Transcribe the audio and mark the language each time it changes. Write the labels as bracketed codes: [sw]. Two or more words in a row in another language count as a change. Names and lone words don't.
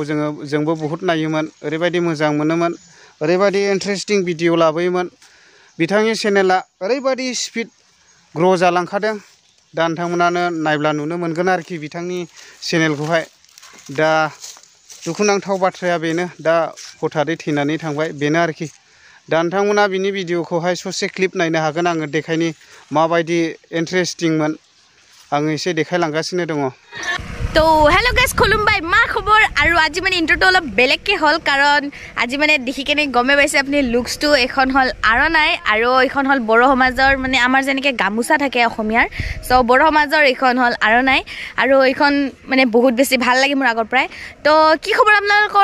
[brx] जोंबो बहुद नायोमोन ओरैबायदि मोजां मोनोमोन ओरैबायदि [en] interesting video [brx] लाबोयोमोन बिथांनि चेनेला ओरैबायदि [en] speed grow' [brx] जालांखादों दा नोंथांमोनानो नायब्ला नुनो मोनगोन आरोखि बिथांनि चेनेलखौहाय दा दुखुनांथाव बाथ्राया बेनो दा हथारै थैनानै थांबाय बेनो आरोखि दा नोंथांमोना बिनि भिडिअखौहाय ससे क्लिप नायनो हागोन आङो देखायनि माबायदि इन्टारेस्टिंमोन आङो एसे देखायलांगासिनो दङ [as] तो [en] hello guys [brx] खुलुमबाय मा खबर आरो [as] আজি মানে ইন্ট্রোটো অলপ বেলেগকে হল কারণ আজি মানে দেখি কেনে গমে পাইছে আপনি লুকসটো এখন হল আৰনাই আৰু এখন হল বড়ো সমাজৰ মানে আমাৰ যেনেকে গামুচা থাকে অসমীয়াৰ সো বড়ো সমাজৰ এখন হল আৰনাই আৰু এখন মানে বহুত বেছি ভাল লাগে মোৰ আগৰ পৰাই তো কি খবৰ আপোনালোকৰ